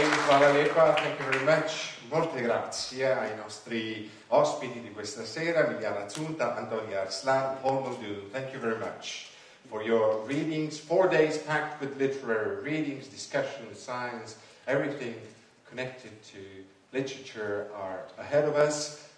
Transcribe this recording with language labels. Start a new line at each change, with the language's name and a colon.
Slovenian: Hvala lepa,
English: thank you very much.
Italian: Molte grazie ai nostri ospiti di questa sera, Liliana Zunta, Antonia Arslan, Paul Muldoon.
English: Thank you very much for your readings. 4 days packed with literary readings, discussions, science, everything connected to literature are ahead of us.